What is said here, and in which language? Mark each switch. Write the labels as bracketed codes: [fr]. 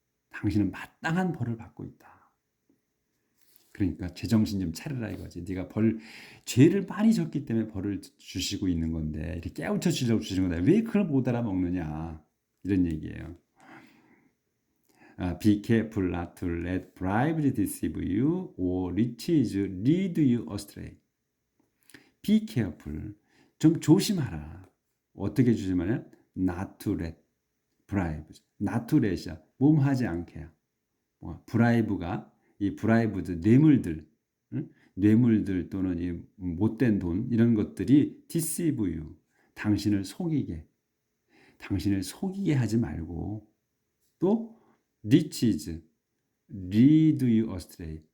[ko] 당신은 마땅한 벌을 받고 있다. 그러니까 제정신 좀 차려라 이거지. 네가 죄를 많이 졌기 때문에 벌을 주시고 있는 건데 이렇게 깨우쳐 주려고 주시는 건데 왜 그걸 못 알아먹느냐 이런 얘기예요. [en] Be careful not to let bribes deceive you or riches lead you astray. Be careful. [ko] 좀 조심하라. 어떻게 조심하냐? [en] Not to let bribes. Not to let이야. [ko] 몸하지 않게야. 브라이브가 이 브라이브들 뇌물들 또는 이 못된 돈 이런 것들이 [en] deceive you. [ko] 당신을 속이게 하지 말고 또 [en] riches lead you astray.